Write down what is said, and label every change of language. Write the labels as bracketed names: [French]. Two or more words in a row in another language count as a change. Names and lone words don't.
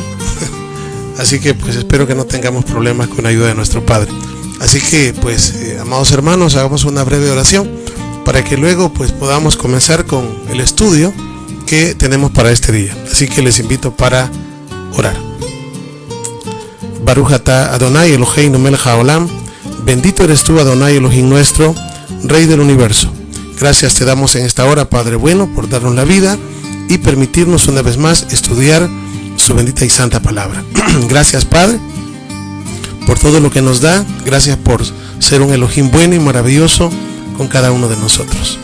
[Spanish] Así que pues espero que no tengamos problemas con la ayuda de nuestro Padre. Así que pues amados hermanos, hagamos una breve oración para que luego pues podamos comenzar con el estudio que tenemos para este día. Así que les invito para orar. [Hebrew] ברוך אתה ה' אלהינו מלך העולם, [Spanish] bendito eres tú [Hebrew] ה' אלהים [Spanish] nuestro, Rey del universo. Gracias te damos en esta hora, Padre bueno, por darnos la vida y permitirnos una vez más estudiar su bendita y santa palabra. Gracias, Padre, por todo lo que nos da. Gracias por ser un Elohim bueno y maravilloso con cada uno de nosotros.